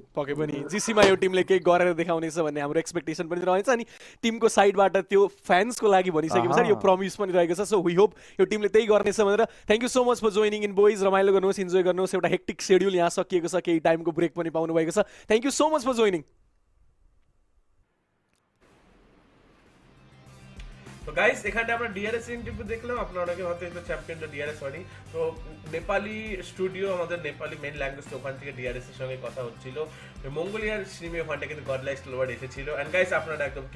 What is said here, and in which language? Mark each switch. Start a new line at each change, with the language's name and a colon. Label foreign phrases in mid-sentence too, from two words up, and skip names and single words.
Nepali: पक्कै पनि जिसीमा यो टिमले केही गरेर देखाउनेछ भन्ने हाम्रो एक्सपेक्टेसन पनि रहन्छ अनि टिमको साइडबाट त्यो फ्यान्सको लागि भनिसके पछाडि यो प्रमिस पनि रहेको छ
English: so we hope
Nepali: यो टिमले त्यही गर्नेछ भनेर
English: thank you so much for joining in boys
Nepali: रमाइलो गर्नुहोस् इन्जोय गर्नुहोस् एउटा
English: hectic schedule
Nepali: यहाँ सकिएको छ केही टाइमको ब्रेक पनि पाउनु भएको छ
English: thank you so much for joining
Bangla: তো গাইস এখানে আমরা
English: DRS interview
Bangla: দেখলাম আপনারা অনেকে হয়তো এটা চ্যাম্পিয়নটা ডিআরএস হয়নি তো নেপালি স্টুডিও আমাদের নেপালি
English: main language
Bangla: ওখান থেকে ডিআরএস এর সঙ্গে কথা হচ্ছিল মঙ্গোলিয়ার স্ট্রিমে ওখানটা কিন্তু গডলাইক স্টালওয়ার্ট এসেছিল
English: and guys
Bangla: আপনারা একদম ঠিক